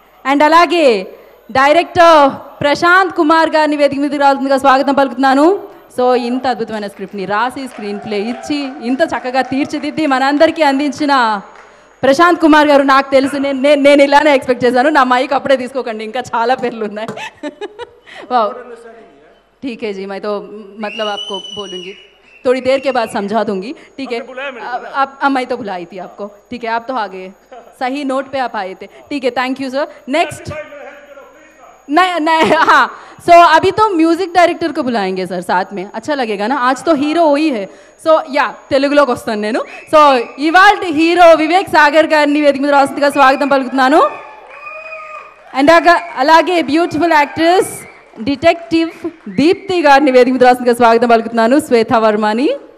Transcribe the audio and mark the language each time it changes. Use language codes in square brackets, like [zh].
[te] And అలాగే director Prashanth Kumar గారిని వేదిక మీదకి రావాల్సిందిగా స్వాగతం పలుకుతున్నాను. సో ఇంత అద్భుతమైన స్క్రిప్ట్ని రాసి స్క్రీన్ ప్లే ఇచ్చి ఇంత చక్కగా తీర్చిదిద్ది మనందరికీ అందించిన ప్రశాంత్ కుమార్ గారు, నాకు తెలుసు, నేను ఇలానే ఎక్స్పెక్ట్ చేశాను. నా మైక్ అప్పుడే తీసుకోకండి, ఇంకా చాలా పేర్లు ఉన్నాయి. [hi] వావ్, ठीक है जी, मैं तो मतलब आपको बोलूँगी, थोड़ी देर के बाद समझा दूंगी. ठीक है, अब मैं तो बुलाई थी आपको. ठीक है, आप तो आ गए, सही नोट पे आप आए थे. ठीक है, थैंक यू सर. नेक्स्ट नहीं, हाँ, सो अभी तो म्यूजिक डायरेक्टर को बुलाएंगे सर साथ में, अच्छा लगेगा ना. आज तो हीरो वही है. [te] సో యా, తెలుగులోకి వస్తాను నేను. సో ఇవాళ హీరో వివేక్ సాగర్ గారిని వేదిక మీద రాస్తుందిగా స్వాగతం పలుకుతున్నాను. అండ్ అలాగే బ్యూటిఫుల్ యాక్ట్రెస్ డిటెక్టివ్ దీప్తి గారిని వేదిక మీద రాస్తుందిగా స్వాగతం పలుకుతున్నాను. శ్వేతా వర్మని.